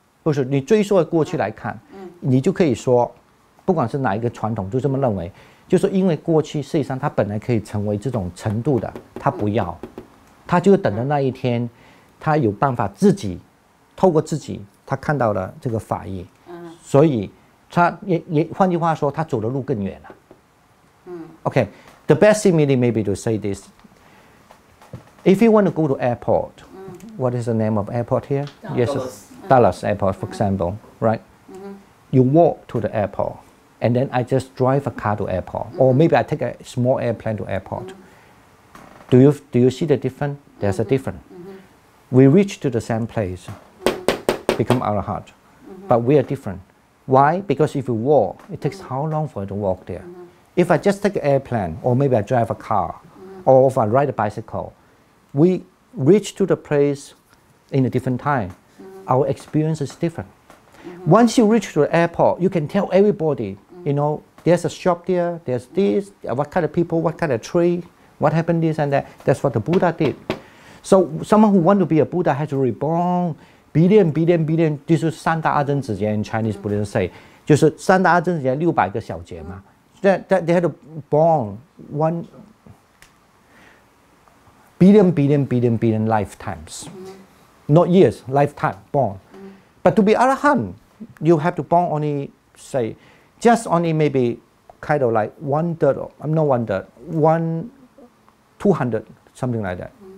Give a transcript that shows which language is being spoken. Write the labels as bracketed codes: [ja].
[zh] 不是你追溯过去来看，你就可以说，不管是哪一个传统，就这么认为，就是因为过去实际上他本来可以成为这种程度的，他不要，他就等到那一天，他有办法自己透过自己，他看到了这个法义，所以他也换句话说，他走的路更远了。 [en] Okay, the best simile maybe to say this: if you want to go to airport, what is the name of airport here? Dallas airport, for example, right? You walk to the airport, and then I just drive a car to airport, or maybe I take a small airplane to airport. Do you see the difference? There's a difference. We reach to the same place, become arahant, but we are different. Why? Because if you walk, it takes how long for you to walk there? If I just take an airplane, or maybe I drive a car, or if I ride a bicycle, we reach to the place in a different time. Our experience is different. Once you reach to the airport, you can tell everybody, you know, there's a shop there, there's this, what kind of people, what kind of tree, what happened this and that. That's what the Buddha did. So someone who wants to be a Buddha has to reborn billion. [zh] 就是三大阿僧子劫 [en] in Chinese Buddhism say， [zh] 就是三大阿僧子劫600个小劫嘛。 [en] That they had to born 1 billion lifetimes. Not years, lifetime, born. But to be arahant, you have to born only, say, just only maybe kind of like 1/3, not 1/3, 200, something like that.